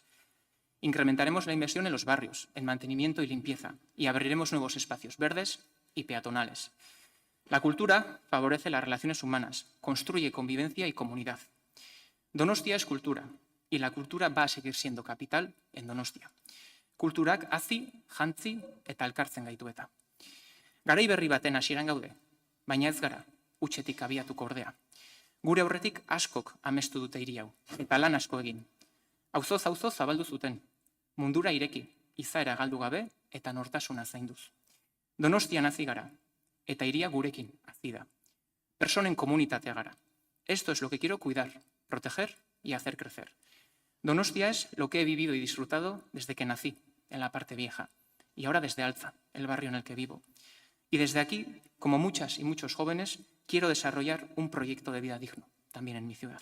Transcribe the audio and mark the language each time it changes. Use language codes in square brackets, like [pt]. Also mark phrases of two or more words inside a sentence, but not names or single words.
[es] Incrementaremos la inversión en los barrios, en mantenimiento y limpieza, y abriremos nuevos espacios verdes y peatonales. La cultura favorece las relaciones humanas, construye convivencia y comunidad. Donostia es cultura, y la cultura va a seguir siendo capital en Donostia. [eu] Kulturak hazi, jantzi eta elkartzen gaitu eta. Garai berri baten hasieran gaude, baina ez gara, hutsetik abiatuko ordea. Gure aurretik askok amestu dute hiri hau, eta lan asko egin. Auzoz auzo zabaldu zuten, mundura ireki, izaera galdu gabe eta nortasuna zainduz. Donostian hazi gara, eta hiria gurekin hazi da. Personen komunitatea gara. [es] Esto es lo que quiero cuidar, proteger y hacer crecer. Donostia es lo que he vivido y disfrutado desde que nací, en la parte vieja, y ahora desde Altza, el barrio en el que vivo. Y desde aquí, como muchas y muchos jóvenes, quiero desarrollar un proyecto de vida digno, también en mi ciudad.